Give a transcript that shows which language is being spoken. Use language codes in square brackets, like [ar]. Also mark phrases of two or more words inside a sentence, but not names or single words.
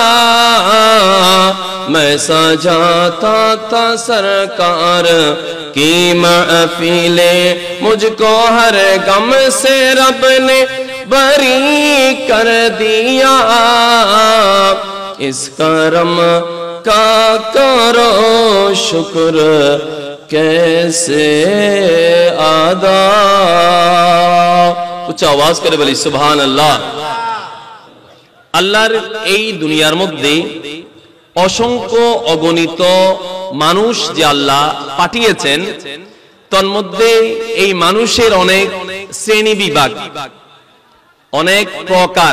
[ur] میں سجاتا تھا سرکار کی محفل مجھ کو ہر غم سے رب نے بری کر دیا اس کرم کا کرو شکر کیسے ادا کچھ آواز کرے بلی سبحان اللہ [bn] আল্লাহর এই দুনিয়ার মধ্যে অসংখ্য অগণিত মানুষ যে আল্লাহ পাঠিয়েছেন তন্মধ্যে এই মানুষের অনেক শ্রেণী বিভাগ অনেক প্রকার